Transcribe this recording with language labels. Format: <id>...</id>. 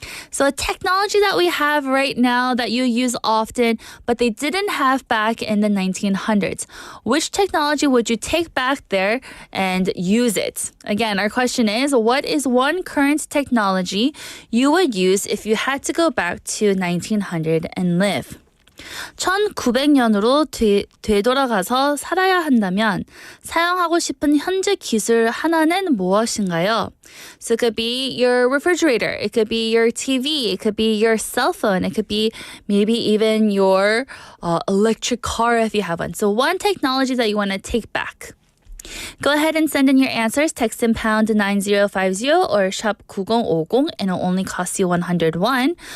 <en>So a technology that we have right now that you use often, but they didn't have back in the 1900s. Which technology would you take back there and use it? Again, our question is, what is one current technology you would use if you had to go back to 1900 and live?</en> <ko>1900년으로 되돌아가서 살아야 한다면 사용하고 싶은 현재 기술 하나는 무엇인가요?</ko> <en>So it could be your refrigerator, it could be your TV, it could be your cell phone, it could be maybe even your electric car if you have one. So one technology that you want to take back. Go ahead and send in your answers. Text in pound 9050 or shop 9050 and it'll only cost you 101.</en>